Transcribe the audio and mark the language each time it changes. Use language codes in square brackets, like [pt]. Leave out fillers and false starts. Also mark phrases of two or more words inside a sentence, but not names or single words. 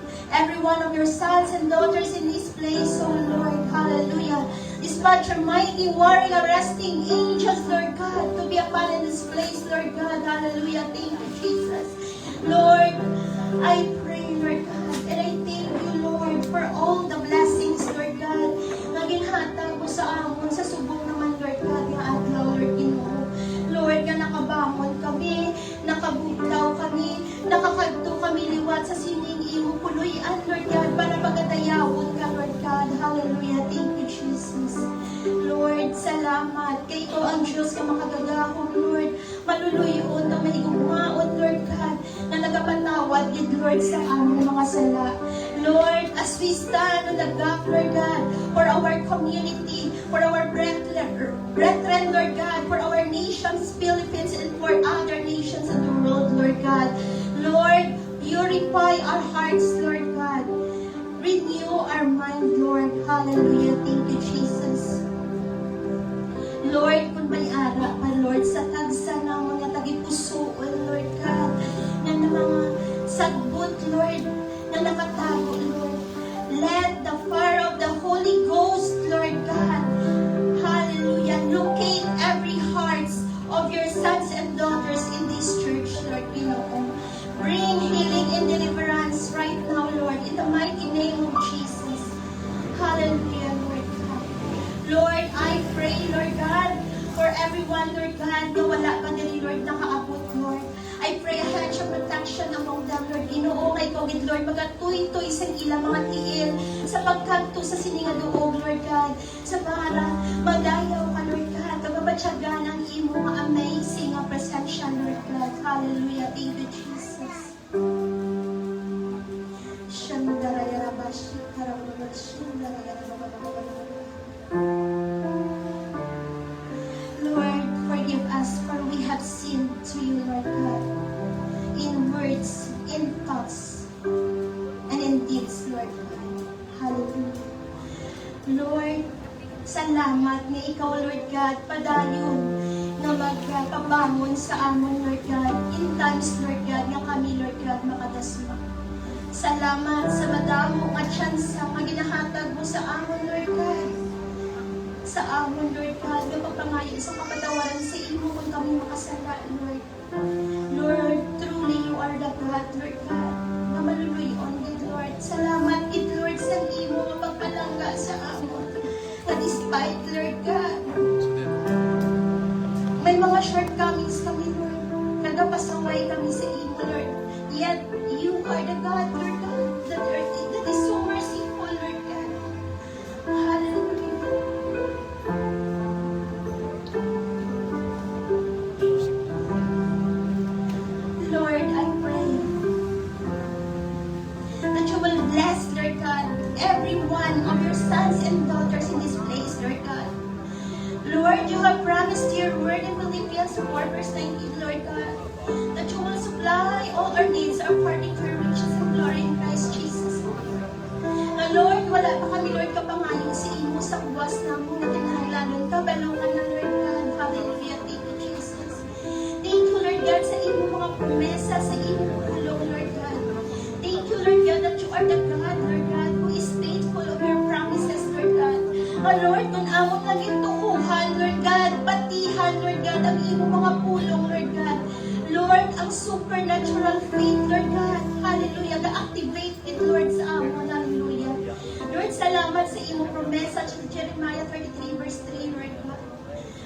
[en] Every one of your sons and daughters in this place, oh Lord. Hallelujah. Dispatch your mighty warring arresting angels, Lord God, to be upon in this place, Lord God. Hallelujah. Thank you, Jesus. Lord, I pray, Lord God, and I thank you, Lord, for all the blessings, Lord God, [hil] na ginhatag mo sa amon, sa subong naman, [en] Lord God, [hil] nga adlaw, Lord Ginoo. Lord, nga nakabangon kami, nakabuglaw kami, nakakadto kami liwat sa sining imo puluyan, [en] Lord God, [hil] para pagatayawon ka, [en] Lord God. Hallelujah. Thank you, Jesus. Lord, [hil] salamat. Kay ikaw ang Diyos ka makagagahom, Lord. Maluluyon na mahigugmaon, [en] Lord God, [hil] na nagapatawad, yun, Lord, sa aming mga sala. [en] Lord, as we stand on the gap, Lord God, for our community, for our brethren, Lord God, for our nations, Philippines, and for other nations in the world, Lord God. Lord, purify our hearts, Lord God. Renew our mind, Lord. Hallelujah. Thank you, Jesus. Lord, [hil] kung may ara pa, Lord, sa tagsa ng mga tagipusoon, [en] Lord God, [hil] na mga sagbot, Lord, na nakatago, Lord. [en] Let the fire of the Holy Ghost, Lord God, hallelujah, locate every hearts of your sons and daughters in this church, Lord, Ginoo. Bring healing and deliverance right now, Lord, in the mighty name of Jesus. Hallelujah, Lord God. Lord, I pray, Lord God, for everyone, Lord God, [hil] na wala pa nila, Lord, nakaabot, Lord. [en] I pray a hedge of protection among them, Lord. [hil] Ginoo, kay COVID, Lord, magatuy-tuy sa ilang mga tiil, sa pagkanto sa siningaduog, [en] Lord God, [hil] sa para magayaw ka, [en] Lord God, [hil] kagabatsyagan ang imo mga amazing presensya, [en] Lord God. Hallelujah. Thank you, Jesus. Lord, forgive us for we have sinned to you, Lord God, in words, in thoughts, and in deeds, Lord God. Hallelujah. Lord, [hil] salamat nga ikaw, [en] Lord God, [hil] padayon na magpabangon sa amon, [en] Lord God, in times, Lord God, [hil] nga kami, [en] Lord God, [hil] makadasma. Salamat sa madamo nga tsansa nga ginahatag mo sa amon, [en] Lord God. [hil] Sa amon, [en] Lord God, [hil] nga pagpangayon sa kapatawaran sa imo kung kami makasala, [en] Lord. Lord, truly you are the God, Lord God, [hil] na maluluyon, [en] good Lord. [hil] Salamat, [en] good Lord, [hil] sa imo nga pagpalangga sa amon. Na despite, [en] Lord God, [hil] may mga shortcomings kami, Lord. Nagapasaway kami sa imo, [en] Lord. Yet, you are the God, Lord God, that is so merciful, Lord God. Hallelujah. Lord, I pray that you will bless, Lord God, every one of your sons and daughters in this place, Lord God. Lord, you have promised your word in Philippians 4 verse 19, Lord God, that you will supply all our needs according to your riches and glory in Christ Jesus, Lord. [hil] Na Lord, wala pa kami, Lord, kapangayon sa imo sa buwas na mo na tinahanglanon ka, balungan na, [en] Lord God. Hallelujah. Thank you, Jesus. Thank you, Lord God, [hil] sa imo mga promesa, sa imo tulong, [en] Lord God. Thank you, Lord God, that you are the God, Lord God, who is faithful of your promises, Lord God. Lord, [hil] kung amon lang ituuhan, [en] Lord God, [hil] patihan, [en] Lord God, [hil] ang imo mga pulong, [en] Lord God. Lord, ang supernatural faith, Lord God. Hallelujah. Ga-activate it, Lord, [hil] sa amon. Hallelujah. Lord, salamat sa imo promesa sa Jeremiah 33 verse 3, [en] Lord God.